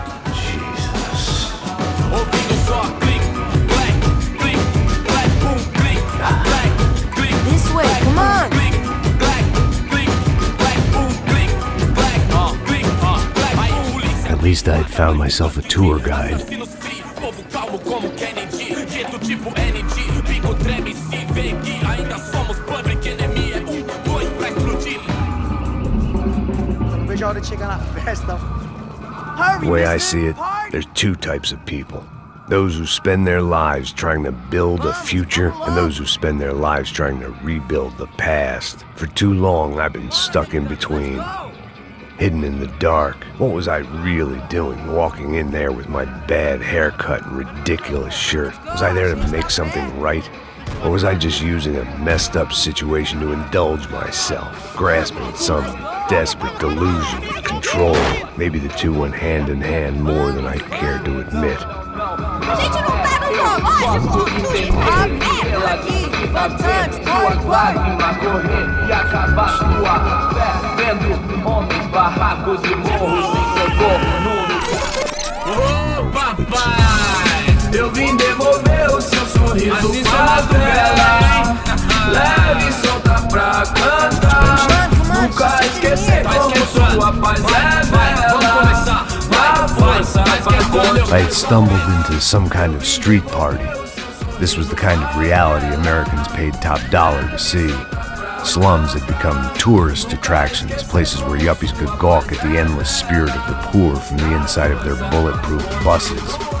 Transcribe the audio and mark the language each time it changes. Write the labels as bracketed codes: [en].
[pt] ouvindo só clique, clack, clique, clack, boom, clique, clack, clique. [en] This way, come on. [pt] Clique, clack, clique, clack, boom, clique, clack, clique, clack. Aí polícia. [en] At least I had found myself a tour guide. [pt] Povo calmo como Kennedy, jeito tipo ND, bico treme se vê que ainda somos [en] public enemy, [pt] é 1, 2 pra explodir. Não vejo a hora de chegar na festa. [en] The way I see it, there's two types of people. Those who spend their lives trying to build a future, and those who spend their lives trying to rebuild the past. For too long, I've been stuck in between. Hidden in the dark. What was I really doing walking in there with my bad haircut and ridiculous shirt? Was I there to make something right? Or was I just using a messed up situation to indulge myself, grasping at some desperate delusion of control? Maybe the two went hand in hand more than I cared to admit. [pt] A gente não tá no relógio, a merda aqui. [en] Sometimes, [pt] Correr e acabar sua fé, vendo homens, barracos e morros sem socorro no... Ô papai, eu vim devolver o seu sorriso favela. Leve e solta pra cantar. Nunca esquecer como sua paz é bela. Na força [en] I had stumbled into some kind of street party. This was the kind of reality Americans paid top dollar to see. Slums had become tourist attractions, places where yuppies could gawk at the endless spirit of the poor from the inside of their bulletproof buses.